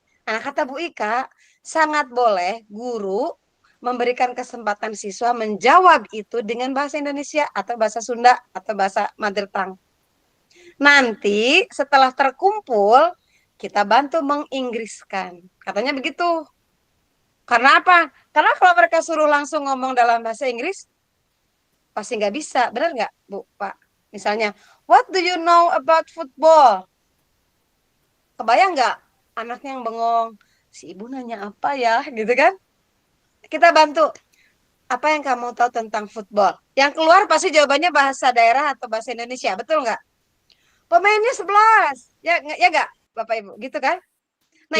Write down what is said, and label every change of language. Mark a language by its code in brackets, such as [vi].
[id] Nah, kata Bu Ika, sangat boleh guru memberikan kesempatan siswa menjawab itu dengan bahasa Indonesia atau bahasa Sunda atau bahasa mother tongue. Nanti setelah terkumpul, kita bantu menginggriskan. Katanya begitu. Karena apa? Karena kalau mereka suruh langsung ngomong dalam bahasa Inggris, pasti nggak bisa. Benar nggak, Bu, Pak? Misalnya, [en] what do you know about football? [id] Kebayang nggak anaknya yang bengong? Si ibu nanya apa ya? Gitu kan? Kita bantu. Apa yang kamu tahu tentang football? Yang keluar pasti jawabannya bahasa daerah atau bahasa Indonesia. Betul nggak? Pemainnya 11. Ya nggak, Bapak Ibu? Gitu kan? Nah,